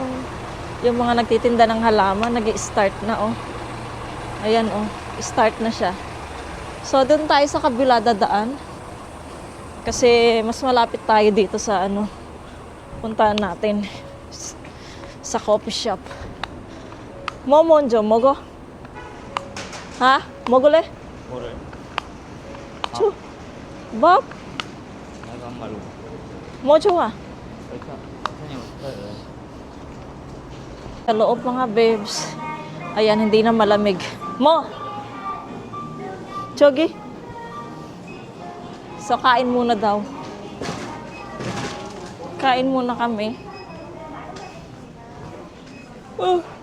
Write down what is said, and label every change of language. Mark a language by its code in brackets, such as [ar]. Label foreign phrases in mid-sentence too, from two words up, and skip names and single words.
[tl] Yung mga nagtitinda ng halaman, nag-i-start na oh. Ayan oh. Start na siya. So, doon tayo sa kabila dadaan. Kasi mas malapit tayo dito sa ano, puntahan natin sa coffee shop. [ko] Mo 먼저 먹어? Ha? 먹을래? 뭐를? 줘. 밥? 내가 한 말로. Mo 좋아? 그러니까 선생님 어떡해요? [tl] Sa loob mga babes. Ayan, hindi na malamig. Mo! Chogi? So, kain muna daw. Kain muna kami. Oh.